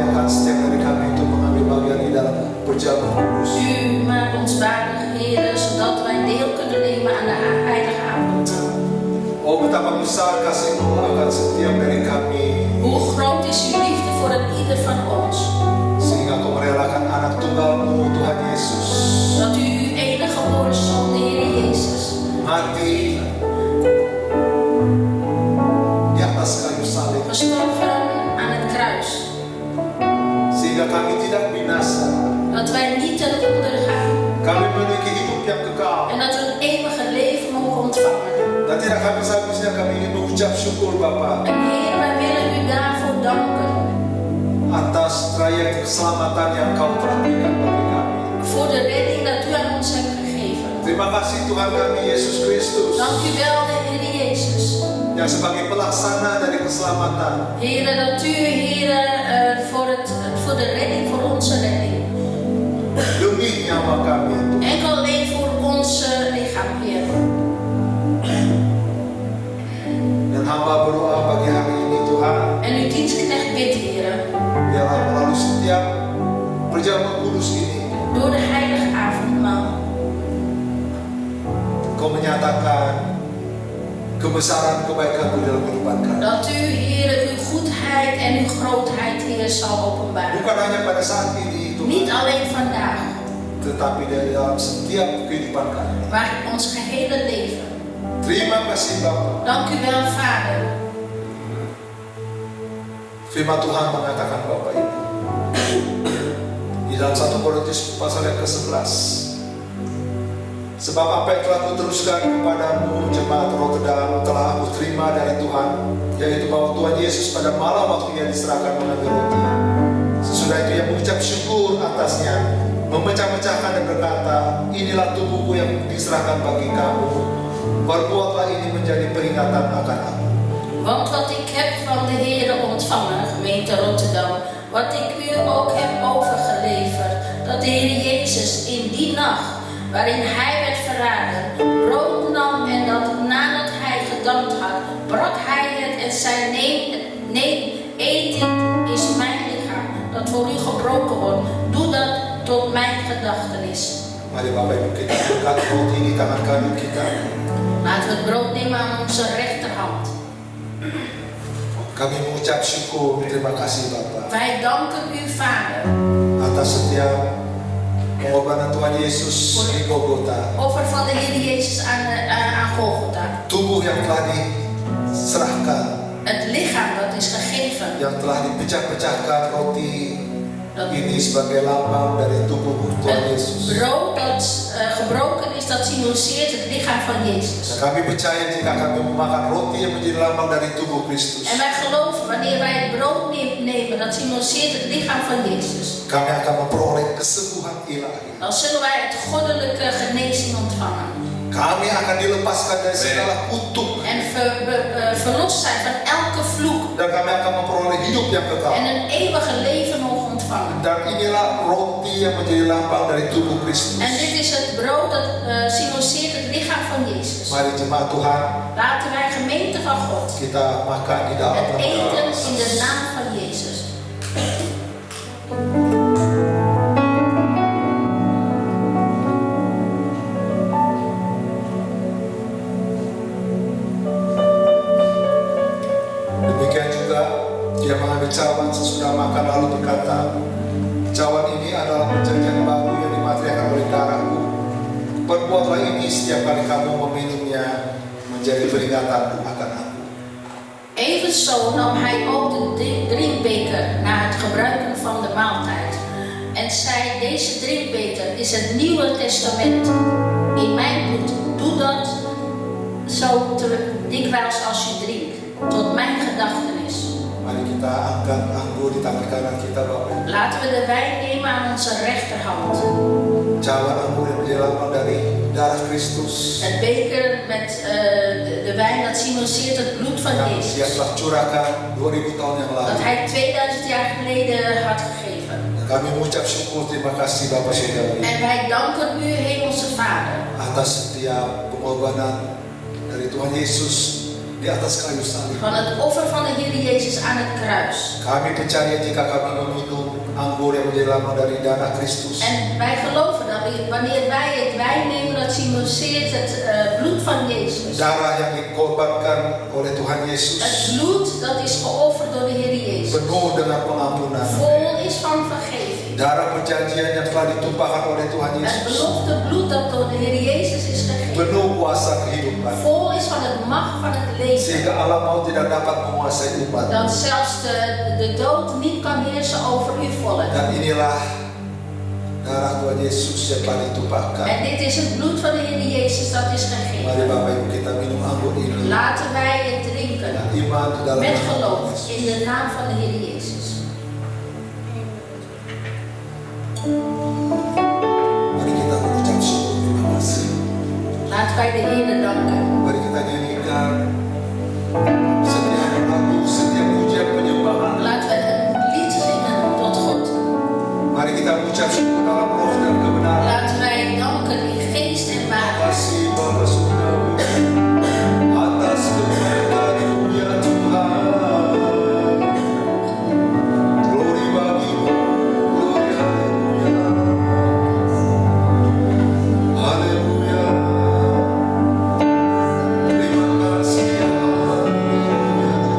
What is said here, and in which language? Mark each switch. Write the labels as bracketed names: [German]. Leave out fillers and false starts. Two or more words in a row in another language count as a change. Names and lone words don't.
[Indonesian] setiap dari kami untuk mengambil bagian di dalam perjamuan kudus. [Dutch] U maakt ons waardig, Heer, zodat wij deel kunnen nemen aan de heilige avondmaal. [Indonesian] Oh, betapa besar kasih-Mu akan setiap dari kami, [Dutch] Hoe groot is uw liefde voor een ieder van ons, [Indonesian] sehingga Kau merelakan anak tunggal-Mu, Tuhan Yesus, [Dutch] dat u uw enige geboren Zoon, de Heer Jezus, [Indonesian] mati di atas kayu salib, [Dutch] gestorven aan het kruis, [Indonesian] sehingga kami tidak binasa, [Dutch] dat wij niet ten onder gaan [Indonesian] kami memiliki hidup yang kekal. [Dutch] en dat we een eeuwige leven mogen ontvangen. [Indonesian] Dan tidak habis-habisnya kami ingin mengucap syukur Bapa [Dutch] En Heer, wij willen u daarvoor danken, [Indonesian] atas trayek keselamatan yang Kau telah berikan bagi kami. [Dutch] voor de redding dat u aan ons hebt gegeven. [Indonesian] Terima kasih Tuhan kami Yesus Kristus [Dutch] Dank u wel, de Heer Jezus. [Indonesian] yang sebagai pelaksana dari keselamatan [Dutch] Heer, dat u, Heer, voor de redding, voor onze redding. [Indonesian] demi nyawa kami. [Dutch] Enkel alleen voor ons lichaam, Heer. [Indonesian] Dan hamba berdoa pagi hari ini Tuhan, [Dutch] En uw dienstknecht bidt, Heer, [Indonesian] biarlah melalui setiap perjamuan kudus ini [Dutch] door de heilige avondmaal, [Indonesian] Kau menyatakan kebesaran kebaikan-Mu dalam kehidupan kami. [Dutch] dat u, Heer, uw goedheid en uw grootheid, Heer, zal openbaren. [Indonesian] Bukan hanya pada saat ini [Dutch] Niet [Indonesian] Tuhan, [Dutch] alleen vandaag, [Indonesian] tetapi dari dalam setiap kehidupan kami. [Dutch] maar ons gehele leven. [Indonesian] Terima kasih Bapa. [Dutch] Dank u wel, Vader. [Indonesian] Firman Tuhan mengatakan Bapak ini di dalam 1 Korintus pasal yang ke-11. Sebab apa yang telah kuteruskan kepadamu jemaat Rotterdam telah aku terima dari Tuhan, yaitu bahwa Tuhan Yesus pada malam waktu Ia diserahkan mengambil roti. Sesudah itu Ia mengucap syukur atasnya, memecah-mecahkan dan berkata, inilah tubuhku yang diserahkan bagi kamu. Perbuatlah ini menjadi peringatan akan aku. [Dutch] Want wat ik heb van de Heer ontvangen, gemeente Rotterdam, wat ik u ook heb overgeleverd, dat de Heer Jezus in die nacht, waarin Hij werd verraden, brood nam en dat nadat Hij gedankt had, brak Hij het en zei, eet dit is mijn lichaam, dat voor u gebroken wordt. Doe dat tot mijn gedachtenis. [Indonesian] Mari Bapak Ibu kita angkat roti di tangan kanan kita. [Dutch] Laten we het brood nemen aan onze rechterhand. [Indonesian] Kami mengucap syukur, terima kasih Bapak [Dutch] Wij danken u, Vader, [Indonesian] atas setiap pengorbanan Tuhan Yesus di Golgota. [Dutch] offer van de Heer Jezus aan Golgotha. [Indonesian] Tubuh yang telah diserahkan, [Dutch] Het lichaam dat is gegeven, [Indonesian] yang telah dipecah-pecahkan roti ini sebagai lambang dari tubuh Tuhan [Dutch] het [Indonesian] Yesus. [Dutch] brood dat gebroken is, dat symboliseert het lichaam van [Indonesian] Dan [Dutch] Jezus. [Indonesian] kami percaya jika kami memakan roti yang menjadi lambang dari tubuh Kristus, [Dutch] En wij geloven, wanneer wij het brood nemen, dat symboliseert het lichaam van Jezus, [Indonesian] kami akan memperoleh kesembuhan ilahi. [Dutch] dan zullen wij het goddelijke genezing ontvangen. [Indonesian] Kami akan dilepaskan dari segala kutuk, [Dutch] En verlost zijn van elke vloek. [Indonesian] dan kami akan memperoleh hidup yang [Dutch] En [Indonesian] kekal. [Dutch] een eeuwige leven mogen ontvangen. [Indonesian] Dan inilah roti yang menjadi lambang dari tubuh Kristus. [Dutch] En dit is het brood dat symboliseert het lichaam van Jezus. [Indonesian] Mari jemaat Tuhan, [Dutch] Laten wij gemeente van God [Indonesian] kita makan di dalam [Dutch] het [Indonesian] nama [Dutch] eten [Indonesian] Yesus. [Dutch] in de naam van Jezus. [Indonesian] Demikian juga dia mengambil cawan sesudah makan lalu berkata, cawan ini adalah perjanjian baru yang dimateriakan oleh darahku. Perbuatlah ini setiap kali kamu meminumnya menjadi peringatan akan aku. [Dutch] Evenzo nam hij ook de drinkbeker na het gebruiken van de maaltijd. En zei, deze drinkbeker is het Nieuwe Testament in mijn bloed. Doe dat zo dikwijls als je drinkt, tot mijn gedachtenis. [Indonesian] Mari kita angkat anggur di tangan kanan kita Bapak. [Dutch] Laten we de wijn nemen aan onze rechterhand. [Indonesian] Cawan anggur yang menjadi lambang dari darah Kristus [Dutch] Het beker met de wijn, dat symboliseert het bloed van [Indonesian] yang dia [Dutch] Jezus. [Indonesian] telah curahkan 2000 tahun yang lalu. [Dutch] Dat hij 2000 jaar geleden had gegeven. [Indonesian] Kami mengucap syukur, terima kasih Bapak Saudara [Dutch] En wij danken u, Hemelse Vader, [Indonesian] atas setiap pengorbanan dari Tuhan Yesus di atas kayu salib. [Dutch] Van het offer van de Heer Jezus aan het kruis. [Indonesian] Kami percaya jika kami meminum anggur yang menjadi lambang dari darah Kristus, [Dutch] En wij geloven dat wanneer wij het wijn nemen, dat symboliseert het bloed van Jezus. [Indonesian] darah yang dikorbankan oleh Tuhan [Dutch] Het [Indonesian] Yesus [Dutch] bloed dat is geofferd door de Heer Jezus. [Indonesian] penuh dengan pengampunan. [Dutch] Vol is van vergeving. [Indonesian] Darah perjanjian yang telah ditumpahkan oleh Tuhan [Dutch] Het [Indonesian] Yesus [Dutch] belofte bloed dat door de Heer Jezus is gegeven. [Indonesian] penuh kuasa kehidupan, [Dutch] Vol is van het macht van het leven. [Indonesian] sehingga alam maut tidak dapat menguasai umat. [Dutch] Dat zelfs de dood niet kan heersen over uw volk. [Indonesian] Dan inilah darah Tuhan Yesus yang telah ditumpahkan. [Dutch] En dit is het bloed van de Heer Jezus dat is [Indonesian] Mari [Dutch] gegeven. [Indonesian] Bapak Ibu kita minum anggur ini. [Dutch] Laten wij het drinken [Indonesian] Dan iman di dalam [Dutch] met [Indonesian] nama [Dutch] geloof [Indonesian] Yesus. [Dutch] in de naam van de Heer Jezus. [Indonesian] Mari kita mengucap syukur terima kasih. [Dutch] Laten wij de Heer danken. [Indonesian] Mari kita nyanyikan setiap lagu, setiap pujian penyembahan. [Dutch] Laten we een lied zingen tot God. [Indonesian] Mari kita mengucap syukur dalam roh dan kebenaran. [Dutch] Laten wij danken in geest en waarheid. [Indonesian] Kasih Bapa Surgawi atas kemuliaan-Mu ya Tuhan. Glory bagi-Mu, glory haleluya. Haleluya. Terima kasih ya haleluya.